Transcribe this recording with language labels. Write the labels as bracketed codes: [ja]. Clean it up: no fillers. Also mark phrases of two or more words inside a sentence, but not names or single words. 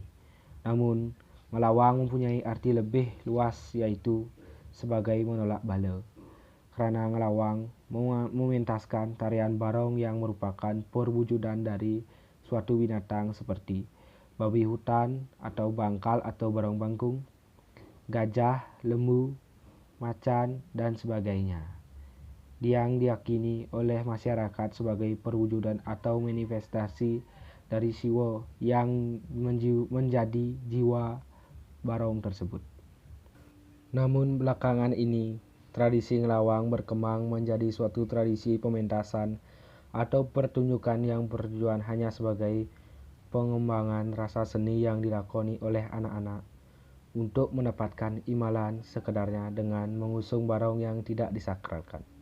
[id] Namun, ngelawang mempunyai arti lebih luas, yaitu sebagai menolak bala. Karena ngelawang mementaskan tarian barong yang merupakan perwujudan dari suatu binatang seperti babi hutan atau bangkal atau barong bangkung, gajah, lembu, macan, dan sebagainya, yang diyakini oleh masyarakat sebagai perwujudan atau manifestasi dari Siwa yang menjadi jiwa barong tersebut. Namun belakangan ini, tradisi ngelawang berkembang menjadi suatu tradisi pementasan atau pertunjukan yang bertujuan hanya sebagai pengembangan rasa seni yang dilakoni oleh anak-anak untuk mendapatkan imbalan sekedarnya dengan mengusung barong yang tidak disakralkan.